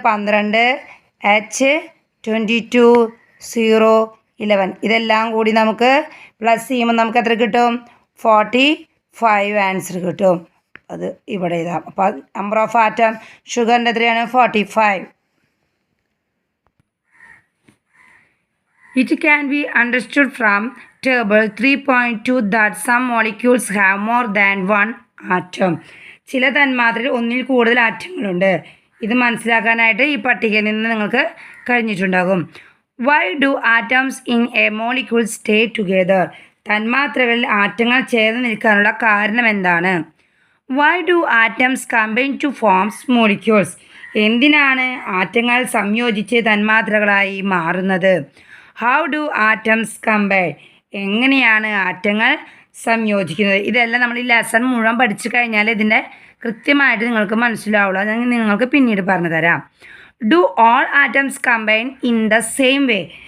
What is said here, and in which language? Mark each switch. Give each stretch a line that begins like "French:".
Malayalam: 12, H22 0 11. ഇതെല്ലാം കൂടി നമുക്ക് പ്ലസ് ചെയ്യുമ്പോൾ നമുക്ക് എത്ര കിട്ടും? 45 ആൻസർ കിട്ടും. അത് ഇവിടെ എഴുതാം. അപ്പോൾ
English: number of atom
Malayalam: ഷുഗറിൻ്റെ എത്രയാണ് 45.
English: It can be understood from table 3.2 that some molecules have more than one atom.
Malayalam: ചില തന്മാത്രയിൽ ഒന്നിൽ കൂടുതൽ ആറ്റങ്ങളുണ്ട്. ഇത് മനസ്സിലാക്കാനായിട്ട് ഈ പട്ടികയിൽ നിന്ന് നിങ്ങൾക്ക് കഴിഞ്ഞിട്ടുണ്ടാകും.
English: Why do atoms in a molecule stay together?
Malayalam: തന്മാത്രകളിൽ ആറ്റങ്ങൾ ചേർന്ന് നിൽക്കാനുള്ള കാരണം എന്താണ്?
English: Why do atoms combine to form molecules?
Malayalam: എന്തിനാണ് ആറ്റങ്ങൾ സംയോജിച്ച് തന്മാത്രകളായി മാറുന്നത്?
English: How do atoms combine?
Malayalam: എങ്ങനെയാണ് ആറ്റങ്ങൾ സംയോജിക്കുന്നത്? ഇതെല്ലാം നമ്മൾ ഈ ലെസൺ മുഴുവൻ പഠിച്ചു കഴിഞ്ഞാൽ ഇതിൻ്റെ കൃത്യമായിട്ട് നിങ്ങൾക്ക് മനസ്സിലാവുള്ളൂ. അത് നിങ്ങൾക്ക് പിന്നീട് പറഞ്ഞു തരാം.
English: Do all atoms combine in the same way?